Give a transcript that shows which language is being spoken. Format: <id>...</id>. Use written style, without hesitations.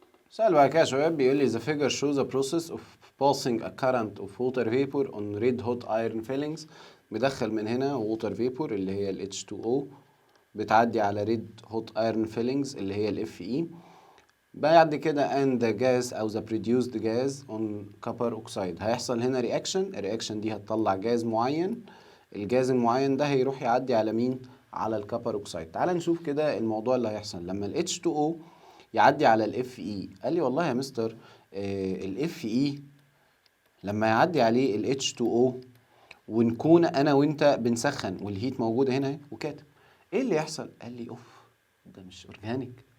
<ar>سؤال بقى كده يا شباب بيقول لي</ar> <en>the figure shows a process of passing a current of water vapor on red hot iron fillings.</en> <ar>بيدخل من هنا water vapor اللي هي ال H2O بتعدي على red hot iron fillings اللي هي ال Fe. بعد كده</ar> <en>and the gas أو the produced gas on copper oxide.</en> <ar>هيحصل هنا reaction، الرياكشن دي هتطلع جاز معين، الجاز المعين ده هيروح يعدي على مين؟ على الكبر اوكسيد. تعال نشوف كده الموضوع اللي هيحصل لما ال H2O يعدي على ال Fe. قال لي والله يا مستر ال Fe لما يعدي عليه ال H2O ونكون انا وانت بنسخن والهيت موجوده هنا وكاتب ايه اللي يحصل؟ قال لي اوف ده مش اورجانيك.</ar>